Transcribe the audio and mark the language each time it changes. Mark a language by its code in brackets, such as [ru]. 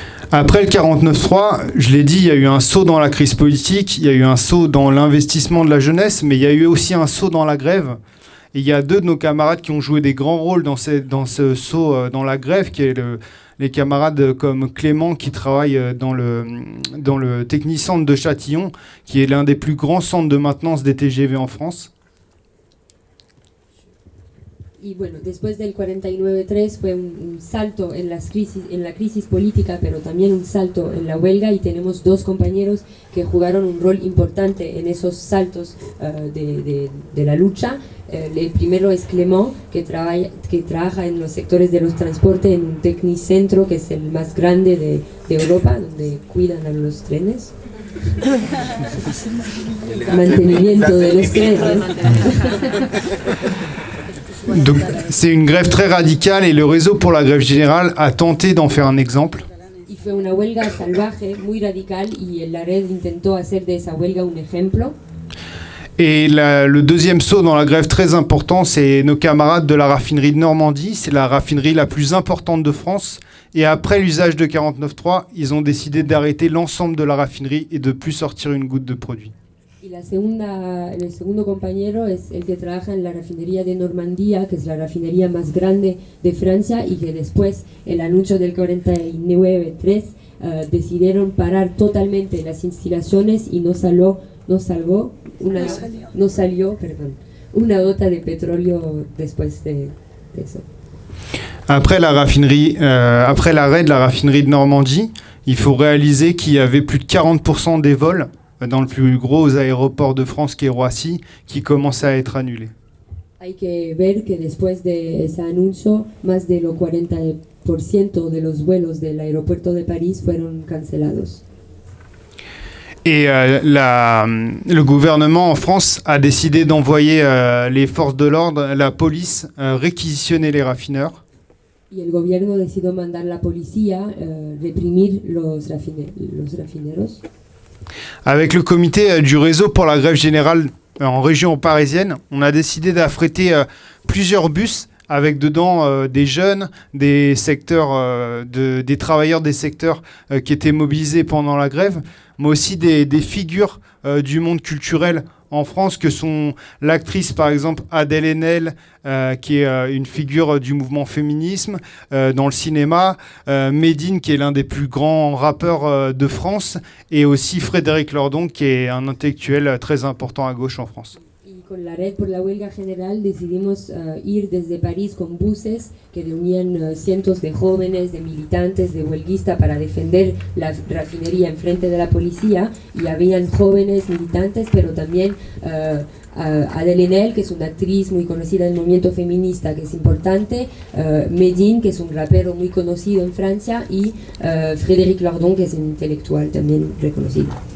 [fr] Après le 49-3, je l'ai dit, il y a eu un saut dans la crise politique, il y a eu un saut dans l'investissement de la jeunesse, mais il y a eu aussi un saut dans la grève. Et il y a 2 de nos camarades qui ont joué des grands rôles dans ce saut dans la grève, qui est les camarades comme Clément qui travaille dans le Technicentre de Châtillon, qui est l'un des plus grands centres de maintenance des TGV en France. [es] Y bueno, después del 49-3 fue un salto en la crisis política, pero también un salto en la huelga, y tenemos 2 compañeros que jugaron un rol importante en esos saltos de la lucha. El primero es Clément, que trabaja en los sectores de los transportes en un Tecnicentro, que es el más grande de Europa, donde cuidan a los trenes. Mantenimiento de los trenes. [fr] Donc, c'est une grève très radicale et le réseau pour la grève générale a tenté d'en faire un exemple. [es] Y fue una huelga salvaje, muy radical, y la red intentó hacer de esa huelga un ejemplo. [fr] Et le deuxième saut dans la grève très important, c'est nos camarades de la raffinerie de Normandie. C'est la raffinerie la plus importante de France. Et après l'usage de 49.3, ils ont décidé d'arrêter l'ensemble de la raffinerie et de plus sortir une goutte de produit. [es] Y el segundo compañero es el que trabaja en la refinería de Normandía, que es la refinería más grande de Francia, y que después el anuncio del 49-3 decidieron parar totalmente las instalaciones y no salió una gota de petróleo después de eso. [fr] Après après l'arrêt de la raffinerie de Normandie, il faut réaliser qu'il y avait plus de 40% des vols dans le plus gros aéroport de France, qui est Roissy, qui commençait à être annulés. [es] Hay que ver que después de ese anuncio, más de lo 40% de los vuelos del aeropuerto de París fueron cancelados. [fr] Et le gouvernement en France a décidé d'envoyer les forces de l'ordre, la police, réquisitionner les raffineurs. [es] Y el gobierno decidió mandar la policía, reprimir los rafineros. [fr] Avec le comité du réseau pour la grève générale en région parisienne, on a décidé d'affréter plusieurs bus avec dedans des jeunes, des secteurs, des travailleurs des secteurs qui étaient mobilisés pendant la grève, mais aussi des figures du monde culturel en France, que sont l'actrice par exemple Adèle Haenel, qui est une figure du mouvement féminisme dans le cinéma, Medine, qui est l'un des plus grands rappeurs de France, et aussi Frédéric Lordon, qui est un intellectuel très important à gauche en France. [es] Y con la Red por la Huelga General decidimos ir desde París con buses que reunían cientos de jóvenes, de militantes, de huelguistas para defender la refinería enfrente de la policía, y habían jóvenes militantes, pero también Adèle Haenel, que es una actriz muy conocida del movimiento feminista, que es importante, Medine, que es un rapero muy conocido en Francia, y Frédéric Lordon, que es un intelectual también reconocido.